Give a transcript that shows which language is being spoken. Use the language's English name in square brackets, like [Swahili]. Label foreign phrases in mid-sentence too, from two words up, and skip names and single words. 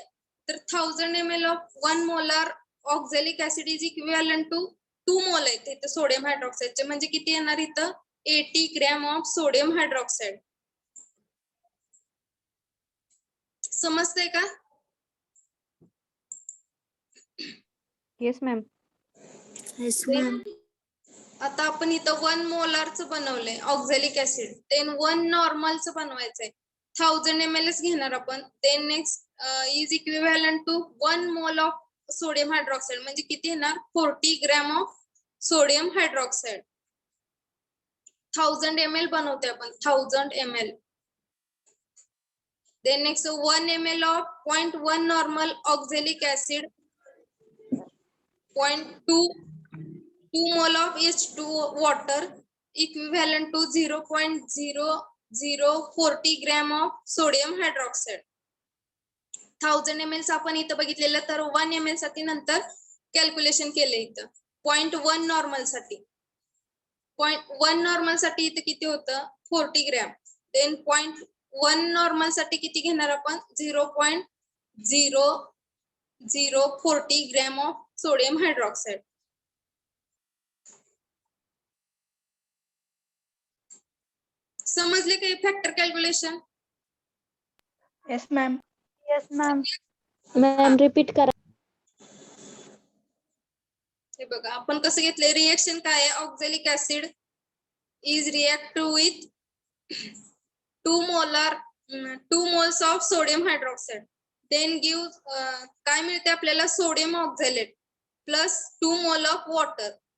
[English] तर 1000 ml of 1 molar oxalic acid is equivalent to 2 mole [Marathi] आहेत इथं [English] sodium hydroxideche. [Marathi] म्हणजे किती येणार इथं? [English] 80 gram of sodium hydroxide. [Marathi] समजतंय का? [English] yes ma'am. Yes, ma'am. [Marathi] आता आपण इथं 1 मोलारचं बनवलंय [English] oxalic acid. [Marathi] देन 1 नॉर्मलचं बनवायचंय. 1000 ml घेणार आपण. [English] then next is equivalent to 1 mole of sodium hydroxide. [Marathi] म्हणजे किती येणार? [English] 40 gram of sodium hydroxide. [Marathi] 1000 ml बनवते आपण. 1000 ml. [English] then next 1 ml of 0.1 normal oxalic acid, 0.2 mole of H2O water equivalent to 0.0040 gram of sodium hydroxide. [Marathi] 1000 ml आपण इथं बघितलेलं, तर 1 ml साठी नंतर कॅल्क्युलेशन केले इथं. 0.1 नॉर्मल साठी 0.1 नॉर्मल साठी इथं किती होतं? 40 ग्रॅम. देन 0.1 नॉर्मल साठी किती घेणार आपण? [English] 0.0040 gram of sodium hydroxide. [Marathi] समजले का [English] factor calculation? yes ma'am. Yes, ma'am. [Marathi] Ma'am, repeat करा. हे बघा आपण कसं घेतलंय. रिएक्शन काय आहे? [English] oxalic acid is react with 2 moles of sodium hydroxide. then give [Marathi] काय मिळते आपल्याला? [English] sodium oxalate plus 2 mole of water.